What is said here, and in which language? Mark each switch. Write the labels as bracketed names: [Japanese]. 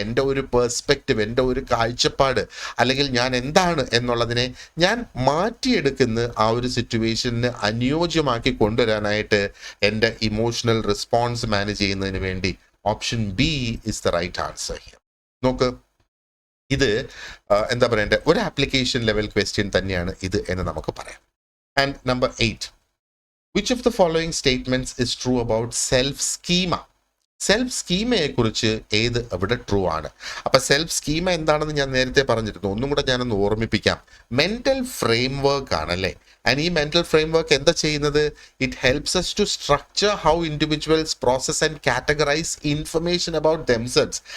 [Malayalam] എൻ്റെ ഒരു പേഴ്സ്പെക്റ്റീവ്, എൻ്റെ ഒരു കാഴ്ചപ്പാട്, അല്ലെങ്കിൽ ഞാൻ എന്താണ് എന്നുള്ളതിനെ ഞാൻ മാറ്റിയെടുക്കുന്ന ആ ഒരു സിറ്റുവേഷന് അനുയോജ്യമാക്കി കൊണ്ടുവരാനായിട്ട് എൻ്റെ ഇമോഷണൽ റെസ്പോൺസ് മാനേജ് ചെയ്യുന്നതിന് വേണ്ടി [English] Option B is the right answer here. [Malayalam] നോക്ക്, ഇത് എന്താ പറയണ്ടേ, ഒരു ആപ്ലിക്കേഷൻ ലെവൽ ക്വസ്റ്റ്യൻ തന്നെയാണ് ഇത് എന്ന് നമുക്ക് പറയാം. [English] And number 8, which of the following statements is true about self-schema? [Malayalam] Self സ്കീമയെ കുറിച്ച് ഏത് അവിടെ ട്രൂ ആണ്? അപ്പൊ സെൽഫ് സ്കീമ എന്താണെന്ന് ഞാൻ നേരത്തെ പറഞ്ഞിരുന്നു, ഒന്നും കൂടെ ഞാനൊന്ന് ഓർമ്മിപ്പിക്കാം. മെന്റൽ ഫ്രെയിം വർക്ക് ആണല്ലേ. ആൻഡ് ഈ മെന്റൽ ഫ്രെയിം വർക്ക് എന്താ ചെയ്യുന്നത്? [English] It helps us to structure how individuals process and categorise information about themselves.